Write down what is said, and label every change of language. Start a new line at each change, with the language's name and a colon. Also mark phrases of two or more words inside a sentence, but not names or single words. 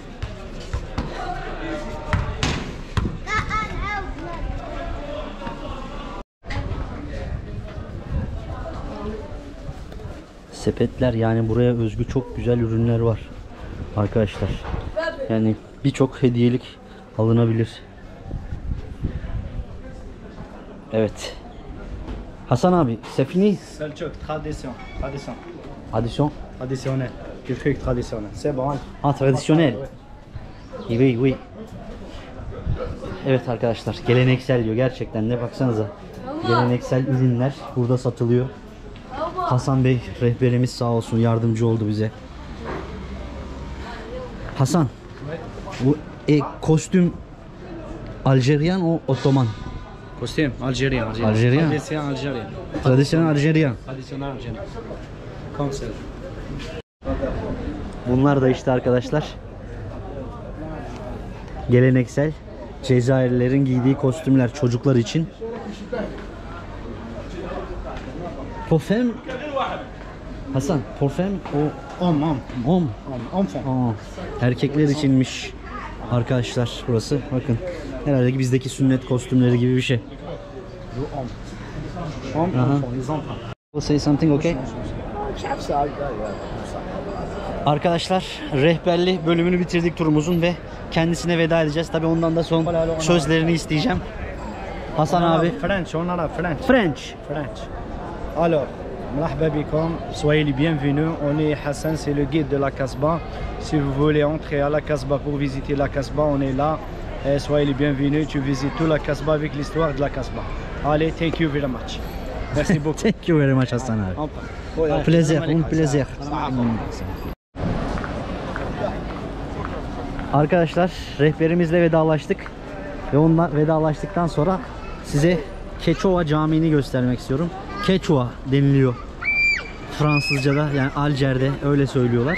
Turkish: Sepetler, yani buraya özgü çok güzel ürünler var arkadaşlar. Yani birçok hediyelik alınabilir. Evet. Hasan abi,
French: c'est fini? Selçuk, tradition. Addition? Traditionnel. Du truc traditionnel. C'est bon. Ah, tradisyonel. Oui, oui.
Turkish: Evet arkadaşlar, geleneksel diyor. Gerçekten de baksanıza. Geleneksel ürünler burada satılıyor. Hasan Bey rehberimiz sağ olsun, yardımcı oldu bize. Hasan, bu kostüm Aljeryan o Ottoman?
French: Kostüm Algérien. Algérien. Tradition Algérien.
Turkish: Tradisyonel Aljeryan.
French: Traditionnel Algérien. Comme ça.
Turkish: Bunlar da işte arkadaşlar geleneksel Cezayirlilerin giydiği kostümler çocuklar için. Parfüm Hasan, parfüm o
French: Enfant.
Turkish: erkekler içinmiş arkadaşlar burası. Bakın, herhalde ki bizdeki sünnet kostümleri gibi bir şey.
English: Say something, okay?
Turkish: Arkadaşlar rehberli bölümünü bitirdik turumuzun ve kendisine veda edeceğiz. Tabi ondan da son sözlerini isteyeceğim. Hasan abi.
French: French, on a la French. French. Alors,
Arabic: مرحبا بكم,
French: soyez les bienvenus. On est Hassan, c'est le guide de la Kasbah. Si vous voulez entrer à la Kasbah pour visiter la Kasbah, on est là. Soyez les bienvenus. Tu visites toute la Kasbah avec l'histoire de la Kasbah. Allez,
English: thank you very much.
French: Merci beaucoup.
English: Thank you very much
Turkish: Hasan abi.
French: Plaisir, un plaisir.
Turkish: Arkadaşlar rehberimizle vedalaştık ve ondan vedalaştıktan sonra size Keçova Camii'ni göstermek istiyorum. Keçova deniliyor Fransızca'da yani Alcer'de öyle söylüyorlar.